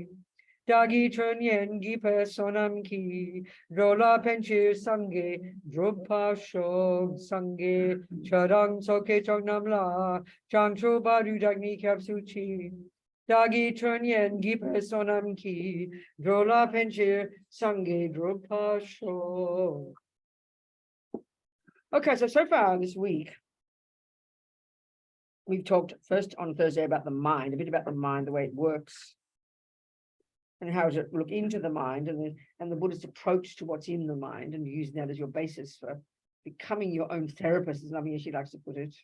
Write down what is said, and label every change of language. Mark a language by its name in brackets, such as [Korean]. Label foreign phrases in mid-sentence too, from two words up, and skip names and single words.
[Tibetan] བདག་གིས་སྦྱིན་སོགས་བགྱིས་པའི་བསོད་ནམས་ཀྱིས་འགྲོ་ལ་ཕན་ཕྱིར་སངས་རྒྱས་འགྲུབ་པར་ཤོག་སངས་རྒྱས་ཆོས་དང་ཚོགས་ཀྱི་མཆོག་རྣམས་ལ་བྱང་ཆུབ་བར་དུ་བདག་ནི་སྐྱབས་སུ་མཆི. བདག་གིས་སྦྱིན་སོགས་བགྱིས་པའི་བསོད་ནམས་ཀྱིས་འགྲོ་ལ་ཕན་ཕྱིར་སངས་རྒྱས་འགྲུབ་པར་ཤོག. [English] Okay, so far this week we've talked first on Thursday about the mind, a bit about the mind, the way it works, and how to look into the mind and the Buddhist approach to what's in the mind, and using that as your basis for becoming your own therapist, as Nami she likes to put it.